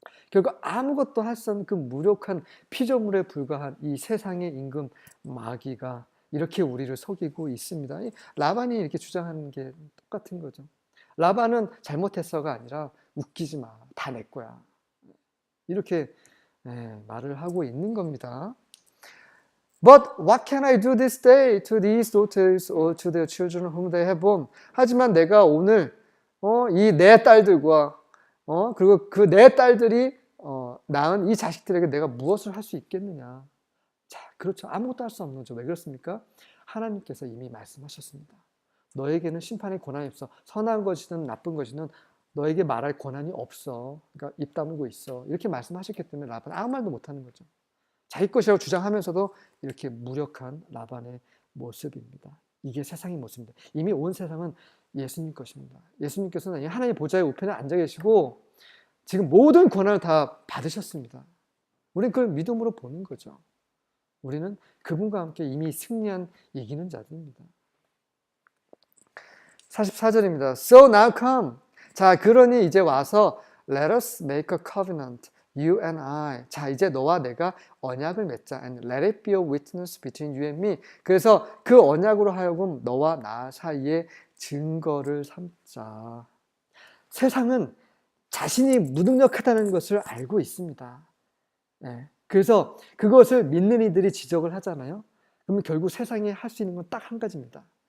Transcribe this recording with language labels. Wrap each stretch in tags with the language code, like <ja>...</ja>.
<ko>결국 아무것도 할 수 없는 그 무력한 피조물에 불과한 이 세상의 임금 마귀가 이렇게 우리를 속이고 있습니다. 라반이 이렇게 주장하는 게 똑같은 거죠. 라반은 잘못했어가 아니라 웃기지 마, 다 내 거야. 이렇게 말을 하고 있는 겁니다. But what can I do this day to these daughters or to their children whom they have born? 하지만 내가 오늘 이 내 딸들과 그리고 그 내 딸들이 낳은 이 자식들에게 내가 무엇을 할 수 있겠느냐? 자, 그렇죠. 아무것도 할 수 없는 거죠. 왜 그렇습니까? 하나님께서 이미 말씀하셨습니다. 너에게는 심판의 권한이 없어. 선한 것이든 나쁜 것이든 너에게 말할 권한이 없어. 그러니까 입 다물고 있어. 이렇게 말씀하셨기 때문에 라반은 아무 말도 못하는 거죠. 자기 것이라고 주장하면서도 이렇게 무력한 라반의 모습입니다. 이게 세상의 모습입니다. 이미 온 세상은 예수님 것입니다. 예수님께서는 하나님 보좌의 우편에 앉아 계시고 지금 모든 권한을 다 받으셨습니다. 우리는 그걸 믿음으로 보는 거죠. 우리는 그분과 함께 이미 승리한 이기는 자들입니다. 44절입니다.</ko> <en>So now come.</en> <ko>자, 그러니 이제 와서</ko> <en>let us make a covenant, you and I.</en> <ko>자, 이제 너와 내가 언약을 맺자.</ko> <en>And let it be a witness between you and me.</en> <ko>그래서 그 언약으로 하여금 너와 나 사이에 증거를 삼자. 세상은 자신이 무능력하다는 것을 알고 있습니다. 네. 그래서 그것을 믿는 이들이 지적을 하잖아요. 그러면 결국 세상에 할 수 있는 건 딱 한 가지입니다.</ko>